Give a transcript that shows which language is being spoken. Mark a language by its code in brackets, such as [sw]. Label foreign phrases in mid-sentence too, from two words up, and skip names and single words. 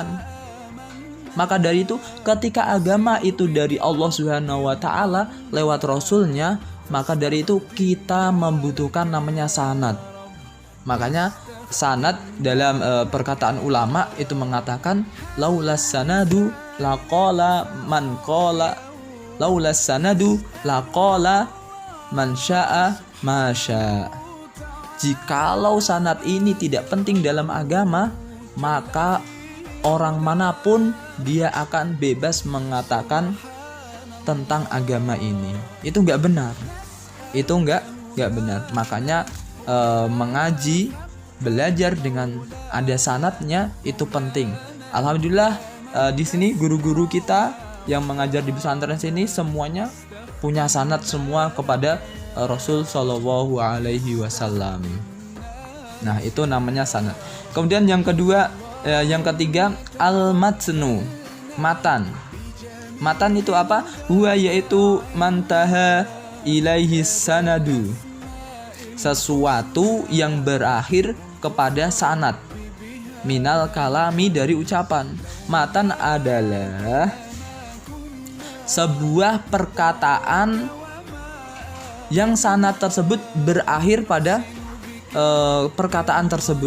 [id] Maka dari itu, ketika agama itu dari Allah [ar] سبحانه وتعالى [id] lewat rasulnya, maka dari itu kita membutuhkan namanya sanad. Makanya sanad dalam perkataan ulama itu mengatakan [ar] لولا السند لقال من قال، لولا السند لقال من شاء ما شاء. [id] Jikalau sanad ini tidak penting dalam agama, maka orang manapun dia akan bebas mengatakan tentang agama ini. Itu nggak benar. Itu nggak benar. Makanya mengaji, belajar dengan ada sanadnya itu penting. Alhamdulillah di sini guru-guru kita yang mengajar di pesantren sini semuanya punya sanad semua kepada Rasul [ar] صلى الله عليه وسلم. [id] Nah, itu namanya sanad. Kemudian yang ketiga al-matnu, matan. Matan itu apa? Huwa yaitu [ar] ما انتهى إليه السند, [id] sesuatu yang berakhir kepada sanad. [ar] من الكلام, [id] dari ucapan. Matan adalah sebuah perkataan yang sanad tersebut berakhir pada perkataan tersebut.